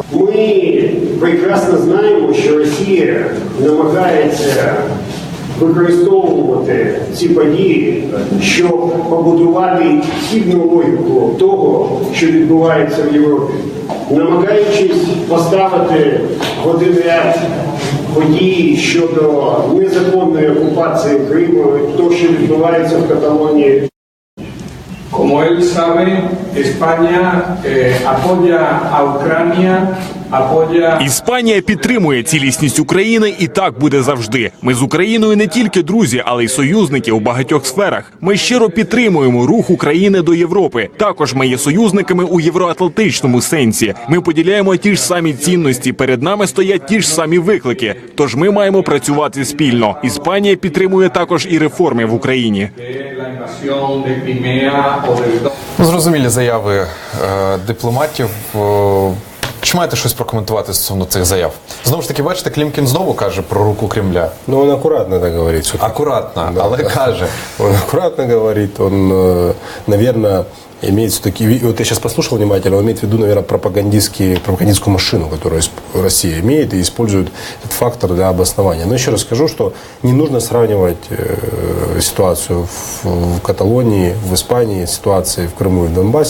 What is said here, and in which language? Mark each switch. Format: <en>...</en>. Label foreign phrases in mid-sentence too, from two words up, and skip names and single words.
<uk>Ми прекрасно знаємо, що Росія намагається використовувати ці події, щоб побудувати хибну логіку того, що відбувається в Європі, намагаючись поставити в один ряд події щодо незаконної окупації Криму, то, що відбувається в Каталонії.</uk> <es>Como él sabe, España apoya a Ucrania, apoya...</es> <uk>Іспанія підтримує цілісність України, і так буде завжди. Ми з Україною не тільки друзі, але й союзники у багатьох сферах. Ми щиро підтримуємо рух України до Європи. Також ми є союзниками у євроатлантичному сенсі. Ми поділяємо ті ж самі цінності. Перед нами стоять ті ж самі виклики. Тож ми маємо працювати спільно. Іспанія підтримує також і реформи в Україні.</uk> <es>La invasión de Crimea o del...</es> <uk>Ну, зрозумілі заяви дипломатів. Чи маєте щось прокоментувати стосовно цих заяв? Знову ж таки, бачите, Клімкін знову каже про руку Кремля.</uk> <ru>Но он аккуратно это говорит. всё-таки.</ru> <uk>Акуратно,</uk> <ru>Да,</ru> <uk>але</uk> <ru>да.</ru> <uk>каже.</uk> <ru>Он аккуратно говорит, он, наверное, имеет все-таки, вот я сейчас послушал внимательно, он имеет в виду, наверное, пропагандистскую машину, которую Россия имеет и использует этот фактор для обоснования. Но еще раз скажу, что не нужно сравнивать ситуацию в Каталонии, в Испании, ситуации в Крыму и в Донбассе.</ru>